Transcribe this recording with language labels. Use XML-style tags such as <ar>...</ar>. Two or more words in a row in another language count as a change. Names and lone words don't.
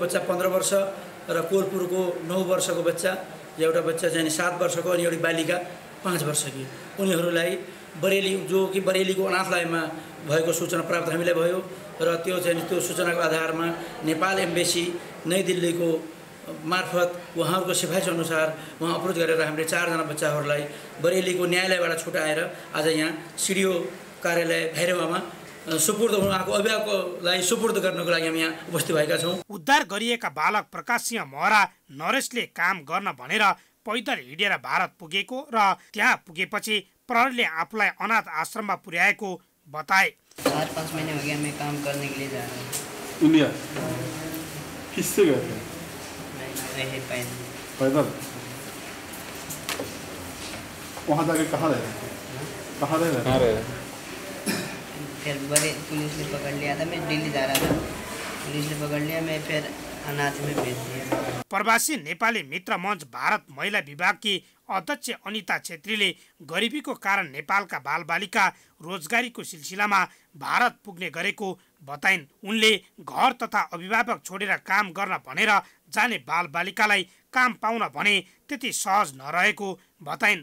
<ne>बच्चा 15 वर्ष र कोलपुरको 9 वर्षको बच्चा, एउटा बच्चा चाहिँ 7 वर्षको अनि एउटा बालिका 5 वर्षकी, उनीहरूलाई बरेली जो कि बरेलीको अनाथालयमा भएको सूचना प्राप्त हामीलाई भयो र त्यो सूचनाको आधारमा नेपाल एम्बेसी नयाँ दिल्लीको मार्फत उहाँहरूको सिफारिस अनुसार उहाँ अप्रोच गरेर हामीले 4 जना बच्चाहरूलाई बरेलीको न्यायालयबाट छुटाएर आज यहाँ सिडिओ कार्यालय भैरवामा सुपुर्द उहाँको अभिभावकलाई सुपुर्द गर्नको लागि हामी यहाँ उपस्थित भएका छौँ। उद्धार गरिएका बालक प्रकाश सिंह महरा नरेशले काम गर्न भनेर पैदल हिँडेर भारत पुगेको र त्यहाँ पुगेपछि प्रहरीले आफूलाई अनाथ आश्रममा पुर्याएको बताए।</ne> <hi>4-5 महीने हो गया मैं काम करने के लिए जा रहा हूँ। इंडिया किससे गए थे? मैं पैदल। वहाँ जाके कहाँ रहे थे? कहाँ रहे? फिर बड़े पुलिस ने पकड़ लिया था, मैं दिल्ली जा रहा था, पुलिस ने पकड़ लिया, मैं फिर अनाथ में भेज दिया।</hi> <ne>प्रवासी नेपाली मित्र मञ्च भारत महिला विभागकी अध्यक्ष अनिता छेत्रीले गरिबीको कारण नेपालका बालबालिका रोजगारीको सिलसिलामा भारत पुग्ने गरेको बताइन्। उनले घर तथा अभिभावक छोडेर काम गर्न भनेर जाने बालबालिकालाई काम पाउन भने त्यति सहज नरहेको बताइन्।</ne>